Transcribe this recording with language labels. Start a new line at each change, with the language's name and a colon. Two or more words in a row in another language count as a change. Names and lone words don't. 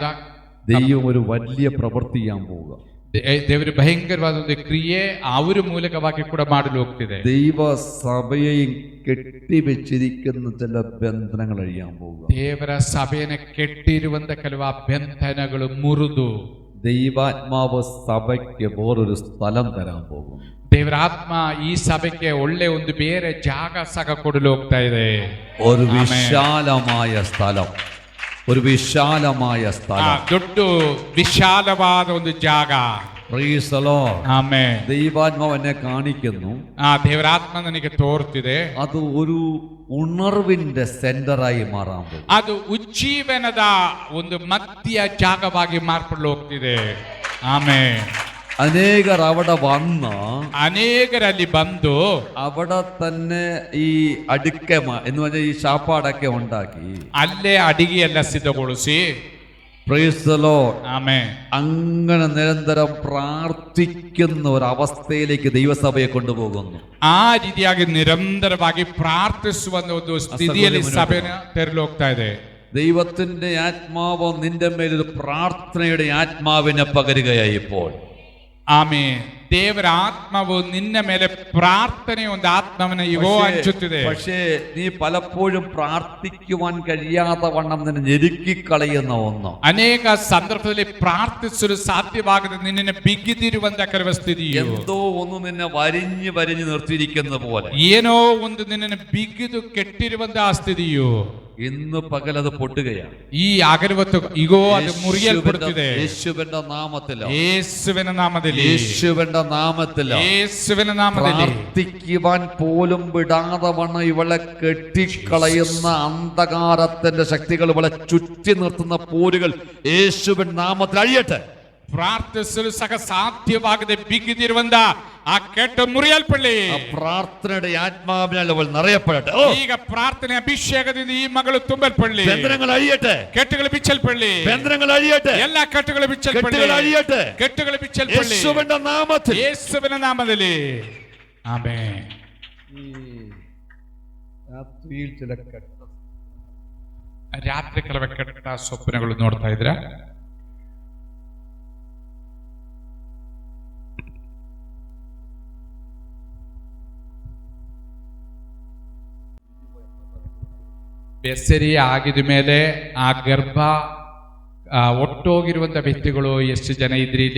Malayalam: ദൈവം ഒരു വലിയ പ്രവൃത്തി ചെയ്യാൻ പോവുക.
Kannada: ದೇವರು ಭಯಂಕರವಾದ ಒಂದು ಕ್ರಿಯೆ ಅವರ ಮೂಲಕವಾಗಿ ಕೂಡ ಮಾಡಲು ಹೋಗ್ತಿದೆ.
Malayalam: ദൈവ സഭയെയും കെട്ടിവെച്ചിരിക്കുന്ന ചില ബന്ധനങ്ങൾ അഴിയാൻ പോവുക.
Kannada: ದೇವರ ಸಭೆಯನ್ನು ಕೆಟ್ಟಿರುವಂತ ಕೆಲವು ಬಂಧನಗಳು ಮುರಿದು
Malayalam: ദൈവാത്മാവ് സഭയ്ക്ക് വേറൊരു സ്ഥലം തരാൻ പോകും.
Kannada: ದೇವರ ಆತ್ಮ ಈ ಸಭೆಗೆ ಒಳ್ಳೆ ಒಂದು ಬೇರೆ ಜಾಗ ಸಹ ಕೊಡಲು ಹೋಗ್ತಾ ಇದೆ.
Malayalam: ഒരു വിശാലമായ സ്ഥലം, ഒരു വിശാലമായ സ്ഥലം,
Kannada: ದೊಡ್ಡ ವಿಶಾಲವಾದ ಒಂದು ಜಾಗ.
English: Praise the Lord.
Kannada: ಆಮೆನ್.
Malayalam: ദൈവാത്മാവ് എന്നെ കാണിക്കുന്നു.
Kannada: ದೇವರಾತ್ಮ ನನಗೆ ತೋರ್ತಿದೆ.
Malayalam: അത് ഒരു ഉണർവിന്റെ സെന്ററായി മാറാൻ പോകും.
Kannada: ಅದು ಉಜ್ಜೀವನದ ಒಂದು ಮಧ್ಯ ಜಾಗವಾಗಿ ಮಾರ್ಪಡಲು ಹೋಗ್ತಿದೆ. ಆಮೆನ್.
Malayalam: അനേകർ അവിടെ വന്ന്
Kannada: ಅನೇಕರಲ್ಲಿ ಬಂದು
Malayalam: അവിടെ തന്നെ ഈ അടുക്ക എന്ന് പറഞ്ഞാൽ ഈ ശാപ്പാടൊക്കെ ഉണ്ടാക്കി
Kannada: ಅಲ್ಲೇ ಅಡಿಗೆಯೆಲ್ಲ ಸಿದ್ಧಗೊಳಿಸಿ,
English: Praise the Lord,
Kannada: ಆಮೆನ್,
Malayalam: അങ്ങനെ നിരന്തരം പ്രാർത്ഥിക്കുന്ന ഒരു അവസ്ഥയിലേക്ക് ദൈവസഭയെ കൊണ്ടുപോകുന്നു.
Kannada: ಆ ರೀತಿಯಾಗಿ ನಿರಂತರವಾಗಿ ಪ್ರಾರ್ಥಿಸುವ ಒಂದು ಸ್ಥಿತಿಯಲ್ಲಿ ಸಭೆನ ತೆರಳು ಹೋಗ್ತಾ ಇದೆ.
Malayalam: ദൈവത്തിന്റെ ആത്മാവ് നിന്റെ മേലൊരു പ്രാർത്ഥനയുടെ ആത്മാവിനെ പകരുകയായി ഇപ്പോൾ.
Kannada: ಆಮೆನ್. ದೇವರ ಆತ್ಮವು ನಿನ್ನ ಮೇಲೆ ಪ್ರಾರ್ಥನೆಯ ಒಂದು ಆತ್ಮವನ್ನ ಇಗೋ ಹಂಚುತ್ತಿದೆ.
Malayalam: പക്ഷേ നീ പലപ്പോഴും പ്രാർത്ഥിക്കുവാൻ കഴിയാത്ത വണ്ണം നിന്നെ ഞെരുക്കിക്കളയുന്ന ഒന്ന്,
Kannada: ಅನೇಕ ಸಂದರ್ಭದಲ್ಲಿ ಪ್ರಾರ್ಥಿಸಲು ಸಾಧ್ಯವಾಗದೆ ನಿನ್ನನ್ನು ಬಿಗಿದಿರುವಂತ ಕರುವ ಸ್ಥಿತಿಯು,
Malayalam: എന്തോ ഒന്ന് നിന്നെ വരിഞ്ഞു വരിഞ്ഞു നിർത്തിയിരിക്കുന്ന പോലെ,
Kannada: ಏನೋ ಒಂದು ನಿನ್ನನ್ನು ಬಿಗಿದು ಕೆಟ್ಟಿರುವಂತಹ ಸ್ಥಿತಿಯು
Malayalam: ഇന്ന് പകലത് പൊട്ടുകയാണ്.
Kannada: ಈ ಅಗರವತ್ತು ಇಗೋ ಅದು ಮುರಿಯಲ್ಪಡುತ್ತಿದೆ.
Malayalam: യേശുവിന്റെ നാമത്തിലോ,
Kannada: ಯೇಸುವಿನ ನಾಮದಲ್ಲಿ,
Malayalam: യേശുവിന്റെ നാമത്തിലോ,
Kannada: ಯೇಸುವಿನ ನಾಮದಲ್ಲಿ
Malayalam: പ്രാർത്ഥിക്കുവാൻ പോലും വിടാതെ വണ്ണം ഇവളെ കെട്ടിക്കളയുന്ന അന്ധകാരത്തിന്റെ ശക്തികൾ, ഇവളെ ചുറ്റി നിർത്തുന്ന പോരുകൾ യേശുവിൻ നാമത്തിൽ അഴിയട്ടെ.
Kannada: ಪ್ರಾರ್ಥಿಸಲು ಸಹ ಸಾಧ್ಯವಾಗದೆ ಬಿಗಿದಿರುವಂತ ಆ ಕೆಟ್ಟ ಮುರಿಯಲ್ಪಡಲಿ.
Malayalam: പ്രാർത്ഥനയുടെ ആത്മാവിനാൽ അവൾ നിറയപ്പെടട്ടെ.
Kannada: ಈಗ ಪ್ರಾರ್ಥನೆ ಅಭಿಷೇಕದಿಂದ ಈ ಮಗಳು ತುಂಬಲ್ಪಡಲಿ.
Malayalam: ബന്ധനങ്ങൾ അഴിയട്ടെ,
Kannada: ಕೆಟ್ಟುಗಳು ಬಿಚ್ಚಲ್ಪಡಲಿ.
Malayalam: ബന്ധനങ്ങൾ അഴിയട്ടെ,
Kannada: ಎಲ್ಲ ಕೆಟ್ಟುಗಳು ಬಿಚ್ಚಲ್ಪಡಲಿ.
Malayalam: കെട്ടുകൾ അഴിയട്ടെ,
Kannada: ಕೆಟ್ಟುಗಳು ಬಿಚ್ಚಲ್ಪಡಲಿ.
Malayalam: യേശുവിന്റെ നാമത്തിൽ,
Kannada: ಯೇಸುವಿನ ನಾಮದಲ್ಲಿ. ಆಮೆನ್.
Malayalam: രാത്രിയിൽ ചില
Kannada: ರಾತ್ರಿ ಕೆಲವು ಕೆಟ್ಟ ಸ್ವಪ್ನಗಳು ನೋಡ್ತಾ ಇದ್ರ? ಬೆಸರಿ ಆಗಿದ ಮೇಲೆ ಆ ಗರ್ಭ ಒಟ್ಟೋಗಿರುವಂತ ವ್ಯಕ್ತಿಗಳು ಎಷ್ಟು ಜನ ಇದ್ರಿ ಇಲ್ಲಿ?